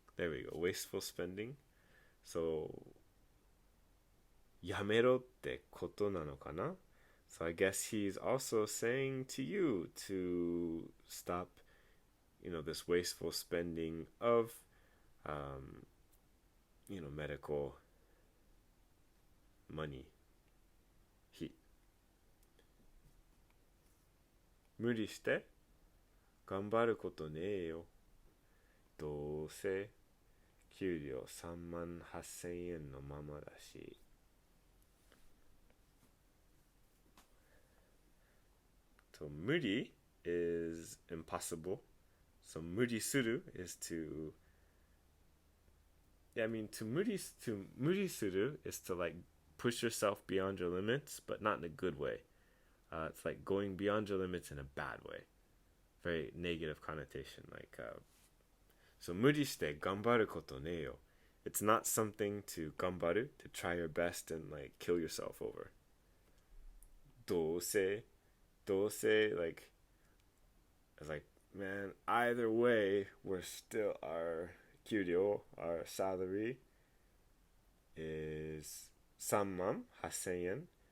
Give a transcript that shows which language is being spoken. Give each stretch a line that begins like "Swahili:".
English: There we go, wasteful spending. So
Japanese: やめろってことなのかな
English: So I guess he's also saying to you to stop this wasteful spending of medical money.
Japanese: 無理して頑張ることねえよ。どうせ給料3万8000円のままだし。
English: So 無理 is impossible. So 無理する is to yeah, I mean to 無理する is to like push yourself beyond your limits, but not in a good way. It's like going beyond your limits in a bad way. Very negative connotation. Like, so
Japanese: 無理して頑張ることねえよ.
English: It's not something to 頑張る to try your best and like kill yourself over.
Japanese: どうせ
English: like it's like man, either way, we're still our 給料 our salary is
Japanese: 3万8000円